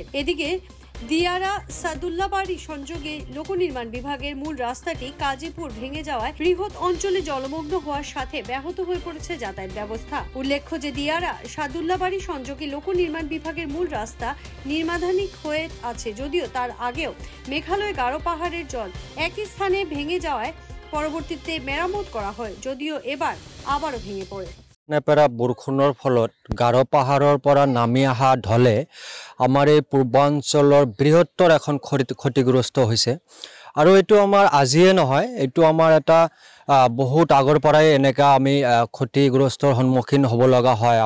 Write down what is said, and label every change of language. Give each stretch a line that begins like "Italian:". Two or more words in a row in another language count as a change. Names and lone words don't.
Bangla: এদিকে দিয়ারা সাদুল্লাবাড়ি সংযোগে লোকনির্মাণ বিভাগের মূল রাস্তাটি কাজীপুর ভেঙে যাওয়ায় বৃহৎ অঞ্চলে জলমগ্ন হওয়ার সাথে ব্যাহত হয়ে পড়েছে যাতায়াত ব্যবস্থা। উল্লেখ্য যে দিয়ারা সাদুল্লাবাড়ি সংযোগে লোকনির্মাণ বিভাগের মূল রাস্তা নির্মাণাধীন হয়ে আছে, যদিও তার আগেও মেঘালয় গারো পাহাড়ের জল একই স্থানে ভেঙে যাওয়ায় পরবর্তীতে মেরামত করা হয়, যদিও এবার আবারও ভেঙে পড়ে।
Assamese: নেপেৰা বৰষুণৰ ফলত গাৰো পাহাৰৰ পৰা নামি অহা ঢলে আমাৰ এই পূৰ্বাঞ্চলৰ বৃহত্তৰ এখন ক্ষতিগ্ৰস্ত হৈছে। আৰু এইটো আমাৰ আজিয়ে নহয়, এইটো আমাৰ এটা বহুত আগৰ পৰাই এনেকা আমি ক্ষতিগ্ৰস্তৰ সন্মুখীন হ'ব লগা হয়।